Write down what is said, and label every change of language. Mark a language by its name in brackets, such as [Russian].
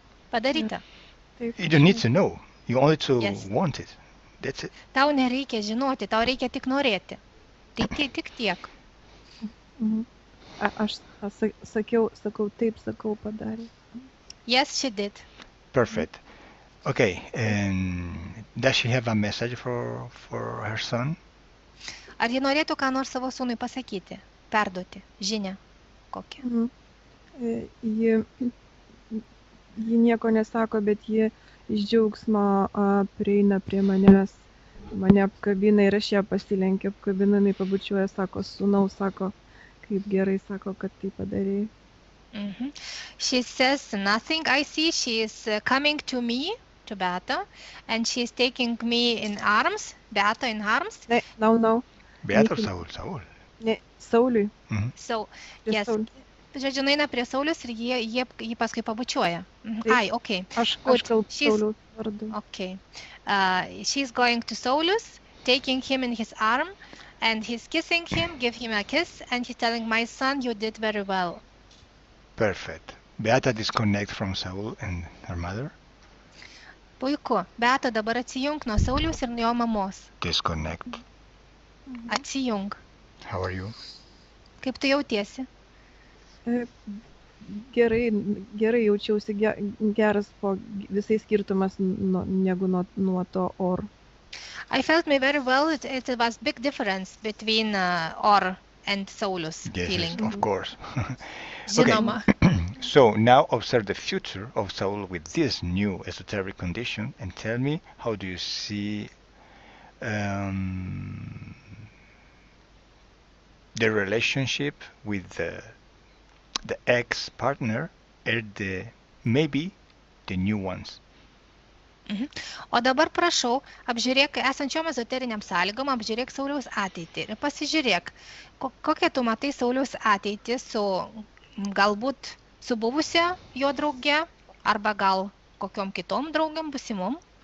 [Lithuanian] Padaryta. [English] You don't need to know. You only to want it. That's it. [Lithuanian] Tau nereikia žinoti, tau reikia tik norėti. Tai tik tiek. Aš sakau taip, sakau padarė. [English] Yes, she did. Perfect. Okay, and does she have a message for her son? [Lithuanian] Ar ji norėtų ką nors savo sūnui pasakyti, perduoti žinią kokią? Ji nieko nesako, bet ji iš džiaugsmo prieina prie manęs, mane apkabina ir aš ją pasilenkiu, apkabina, jinai pabučiuoja, sako, sūnau, sako, kaip gerai, sako, kad tai padarėjai. [English] She says nothing. I see she is coming to me, to Beata, and she is taking me in arms, Beata in arms. No. Beata or Saul? [Lithuanian] Ne, Sauliui. [English] So, yes. [Lithuanian] Žodžiu, eina prie Saulius ir jį paskui pabučiuoja. [English] Ai, okay. [Lithuanian] Aš kalbu Sauliaus vardu. [English] Okay. She's going to Saulus, taking him in his arm, and he's kissing him, give him a kiss, and he's telling, my son, you did very well. Perfect. Beata disconnect from Saul and her mother. [Lithuanian] Puiku. Beata dabar atsijung nuo Sauliaus ir nuo jo mamos. [English] Disconnect. [Lithuanian] Atsijung. [English] How are you? [Lithuanian] Kaip tu jautiesi? Gerai jaučiausi, geras po visai skirtumas negu nuo to Or. [English] I felt me very well. It was big difference between Or and Saulus feeling. Yes, of course. [Lithuanian] Žinoma. [English] So now observe the future of Saul with this new esoteric condition and tell me, how do you see the relationship with the ex-partner and maybe the new ones? [Lithuanian] O dabar prašau, apžiūrėk esančiom ezoteriniam sąlygom, apžiūrėk Sauliaus ateitį ir pasižiūrėk, kokią tu matai Sauliaus ateitį su galbūt su buvusia jo drauge arba gal kokiom kitom draugiam busimom.